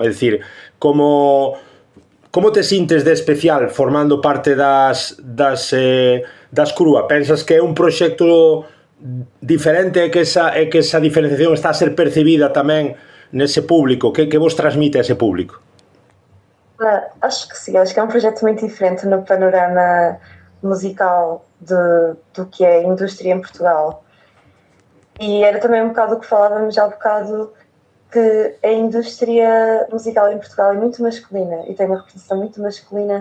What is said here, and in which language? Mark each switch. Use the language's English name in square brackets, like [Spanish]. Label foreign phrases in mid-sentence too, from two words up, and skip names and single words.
[Galician] É dicir, como te sintes de especial formando parte das Crúa? Pensas que é un proxecto diferente e que esa diferenciación está a ser percibida tamén nese público? Que vos transmite a ese público? [Portuguese] Acho que sim, acho que é um projeto muito diferente no panorama musical do que é a indústria em Portugal. E era também um bocado o que falávamos já há bocado, que a indústria musical em Portugal é muito masculina e tem uma representação muito masculina.